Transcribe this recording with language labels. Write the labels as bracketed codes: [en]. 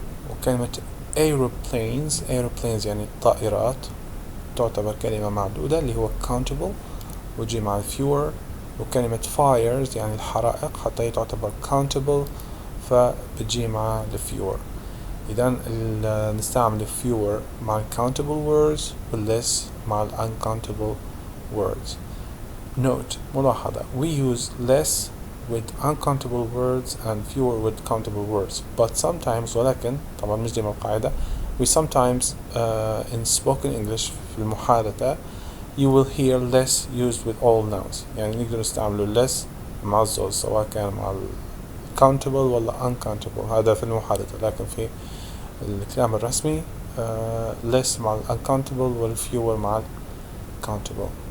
[ar] وكلمة aeroplanes يعني الطائرات تعتبر كلمة معدودة اللي هو countable، وتجي مع fewer. وكلمة fires يعني الحرائق، حتى هي تعتبر countable، فبتجي مع fewer. إذن نستعمل fewer مع countable words و less مع uncountable words. [en] Note، [ar] ملاحظة، [en] we use less with uncountable words and fewer with countable words, but sometimes، [ar] ولكن طبعا مش ديما القاعدة، [en] we sometimes in spoken English [ar] في المحادثة [en] you will hear less used with all nouns، [ar] يعني نقدر نستعمله less مع الزوج سواء كان مع countable ولا uncountable، هذا في المحادثة. لكن في الكلام الرسمي less مع uncountable وال fewer مع countable.